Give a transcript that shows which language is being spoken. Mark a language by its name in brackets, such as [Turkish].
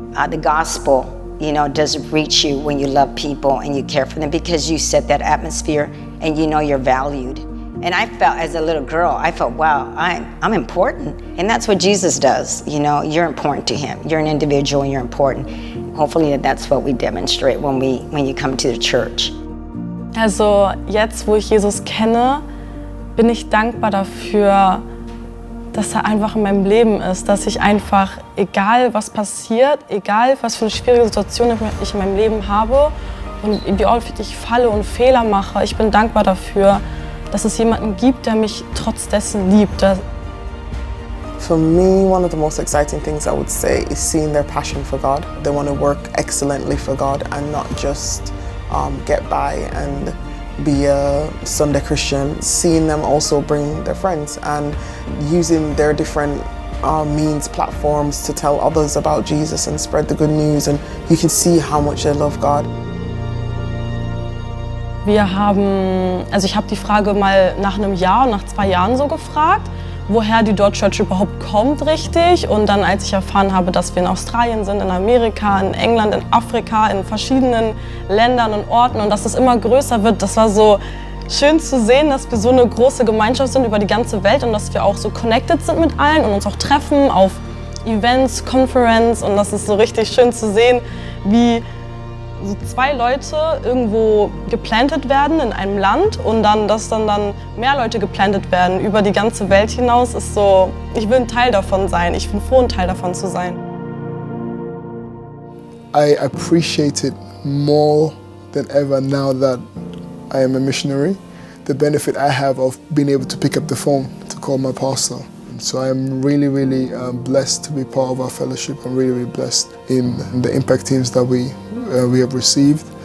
[English] The gospel, does reach you when you love people and you care for them, because you set that atmosphere and you're valued. And I felt, as a little girl, wow, I'm important. And that's what Jesus does. You're important to him. You're an individual and you're important. Hopefully that's what we demonstrate when you come to the church. [German] Also jetzt, wo ich Jesus kenne, bin ich dankbar dafür, dass er einfach in meinem Leben ist, dass ich einfach, egal was passiert, egal was für eine schwierige Situation ich in meinem Leben habe und wie häufig ich falle und Fehler mache, ich bin dankbar dafür, dass es jemanden gibt, der mich trotz dessen liebt. [English] For me, one of the most exciting things I would say is seeing their passion for God. They want to work excellently for God and not just get by and be a Sunday Christian, seeing them also bring their friends and using their different means, platforms to tell others about Jesus and spread the good news, and you can see how much they love God. [German] Ich habe die Frage mal nach einem Jahr, nach 2 Jahren so gefragt, woher die Dort Church überhaupt kommt richtig. Und dann, als ich erfahren habe, dass wir in Australien sind, in Amerika, in England, in Afrika, in verschiedenen Ländern und Orten und dass es immer größer wird, das war so schön zu sehen, dass wir so eine große Gemeinschaft sind über die ganze Welt und dass wir auch so connected sind mit allen und uns auch treffen auf Events, Conference, und das ist so richtig schön zu sehen, wie so 2 Leute irgendwo geplantet werden in einem Land und dass dann mehr Leute geplantet werden über die ganze Welt hinaus, ist so, ich will ein Teil davon sein, ich bin froh, ein Teil davon zu sein. [English] I appreciate it more than ever now that I am a missionary, the benefit I have of being able to pick up the phone to call my pastor. So I'm really, really blessed to be part of our fellowship. I'm really, really blessed in the impact teams that we have received.